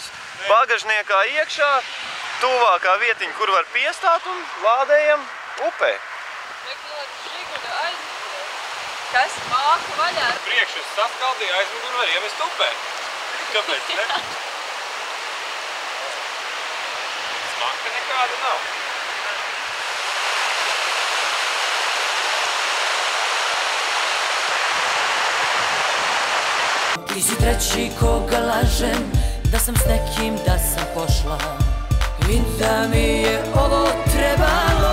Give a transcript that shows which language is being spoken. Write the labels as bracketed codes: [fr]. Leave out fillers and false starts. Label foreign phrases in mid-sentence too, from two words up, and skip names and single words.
[lv] Bagažniekā iekšā, tuvākā vietiņa, kur var piestāt un lādējam upē. Kas? Māku vaļā. Priekšas saskaldīja, aizmuguri var ievest upē. Kāpēc ne? Smaka nekāda nav. [hr] Ti si treći koga lažem, da sam s nekim, da sam pošla. I da mi je ovo trebalo.